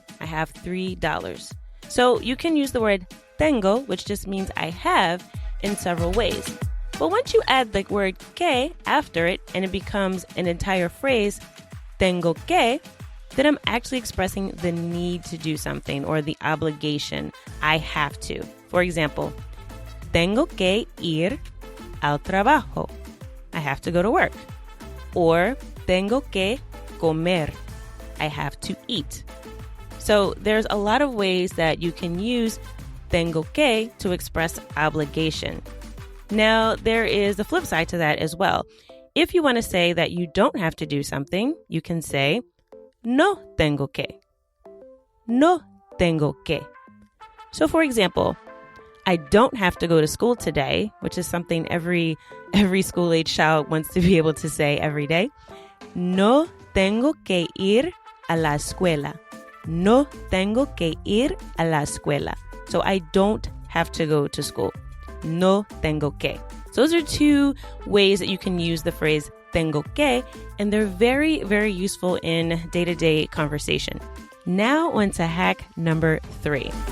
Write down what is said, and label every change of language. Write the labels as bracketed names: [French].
[English] I have $3. So you can use the word tengo, which just means I have, in several ways. But once you add the word que after it and it becomes an entire phrase, tengo que, then I'm actually expressing the need to do something or the obligation. I have to. For example, [Spanish] tengo que ir al trabajo. [English] I have to go to work. Or [Spanish] tengo que comer. [English] I have to eat. So there's a lot of ways that you can use tengo que to express obligation. Now, there is the flip side to that as well. If you want to say that you don't have to do something, you can say, [Spanish] no tengo que. No tengo que. [English] So, for example, I don't have to go to school today, which is something every school-age child wants to be able to say every day. [Spanish] No tengo que ir a la escuela. No tengo que ir a la escuela. [English] So I don't have to go to school. [Spanish] No tengo que. [English] So those are two ways that you can use the phrase tengo que, and they're very, very useful in day-to-day conversation. Now on to hack number 3.